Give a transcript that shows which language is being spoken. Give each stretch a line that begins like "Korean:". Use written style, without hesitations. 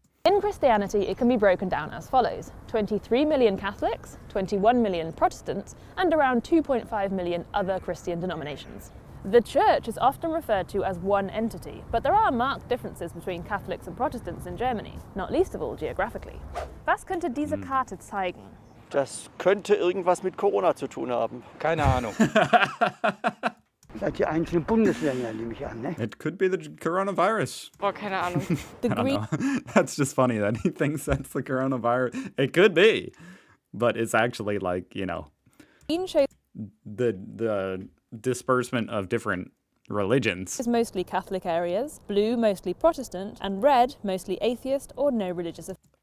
English: In Christianity, it can be broken down as follows: 23 million Catholics, 21 million Protestants, and around 2.5 million other Christian denominations. The Church is often referred to as one entity, but there are marked differences between Catholics and Protestants in Germany, not least of all geographically.
German: Was könnte diese Karte zeigen? Das könnte irgendwas mit Corona zu tun haben. Keine Ahnung. Die einzelnen Bundesländer, nehme ich an, ne?
English: It could be the coronavirus.
German: Boah, keine Ahnung.
English: The I don't know. That's just funny that he thinks that's the coronavirus. It could be, but it's actually like, green shows the disbursement of different religions. is mostly Catholic areas, blue mostly Protestant, and red mostly atheist or no religious affiliation.